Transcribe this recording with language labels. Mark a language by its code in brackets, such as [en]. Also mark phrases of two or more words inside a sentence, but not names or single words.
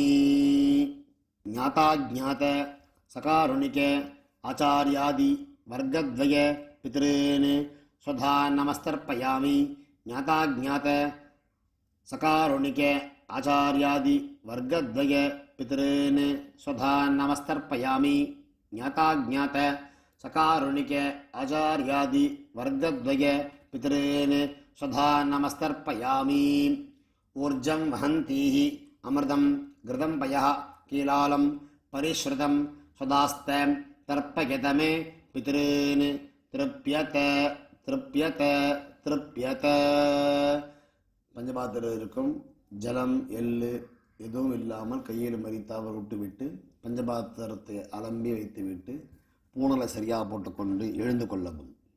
[sa] ज्ञाता जात सकारुणिक आचार्यादि वर्गद्वय पितॄन् स्वधा नमस्तर्पयामि. ज्ञाता जात सकारुणिक आचार्यादि वर्गद्वय पितॄन् स्वधा नमस्तर्पयामि. ज्ञाता जात सकारुणिक आचार्यादि वर्गद्वय पितॄन् स्वधा नमस्तर्पयामि. ऊर्जं वहन्तीः अमृतं घृतं पयः कीलालं परिस्रुतं स्वधास्थ तर्पयत मे पितॄन् तृप्यत तृप्यत तृप्यत. [ta] பஞ்சபாத்திரம் இருக்கும் ஜலம் எள்ளு எதுவும் இல்லாமல் கையில் மரித்தாவை விட்டுவிட்டு பஞ்சபாத்திரத்தை அலம்பி வைத்துவிட்டு பூணலை சரியாக போட்டுக்கொண்டு எழுந்து கொள்ளவும்.